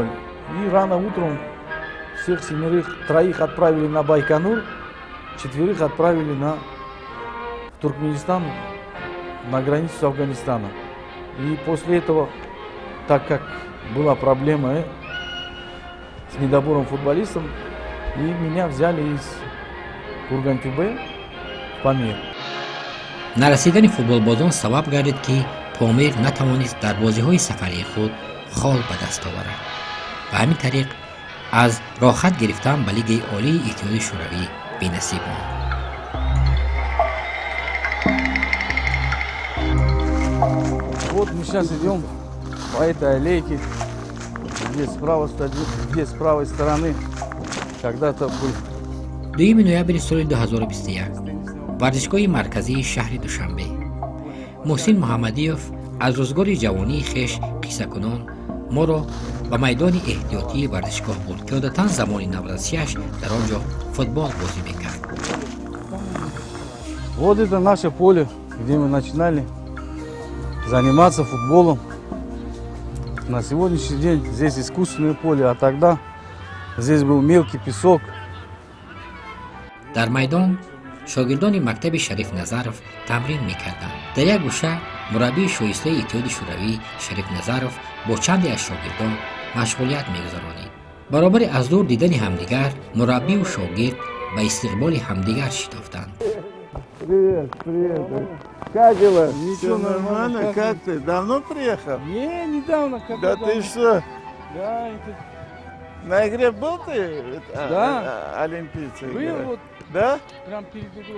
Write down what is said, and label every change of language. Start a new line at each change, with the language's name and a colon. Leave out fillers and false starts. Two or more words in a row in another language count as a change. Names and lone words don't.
Russian: И рано утром всех 7, 3 отправили на Байконур, 4 отправили в Туркменистан, на границу с Афганистаном. И после этого, так как была проблема с недобором футболистов, и меня взяли из Курган-Тюбе в Памир.
Tajik: На расидани футболбозон сабаб гардид ки Помир натавонист дар бозиҳои сафарии худ хол ба даст оварад. ба ҳамин тариқ аз роҳат гирифтан ба лигаи олии иттиҳоди шӯравӣ бенасиб монд.
Russian: Вот мы сейчас идем по этой аллейке, где с правой стороны когда-то был
Tajik: 2 ноябри соли 2021 варзишгоҳи марказии шаҳри Душанбе. муҳсин Муҳаммадиев аз рӯзгори ҷавонии хеш қиссакунон моро ба майдони эҳтиётии варзишгоҳ бурд ки одатан замони наврасияш дар он ҷо футбол бозӣ мекард.
Russian: Вот это наше поле, где мы начинали заниматься футболом. На сегодняшний день здесь искусственное поле, а тогда здесь был мелкий песок.
Tajik: дар майдон шогирдони мактаби Шариф Назаров тамрин мекарданд. дар як гӯша мураббии шоистаи иттиҳоди шӯравӣ Шариф Назаров бо чанде аз шогирдон машғулият мегузаронид. баробари аз дур дидани ҳамдигар, мураббию шогирд ба истиқболи ҳамдигар шитофтанд.
Russian: Привет, привет. Как дела? Ничего, Всё нормально. Как ты? Давно приехал? Не, недавно. Как Да ты что? Да, это На игре был ты? Да. Олимпийцы был играли. вот Да? прям перед игрой.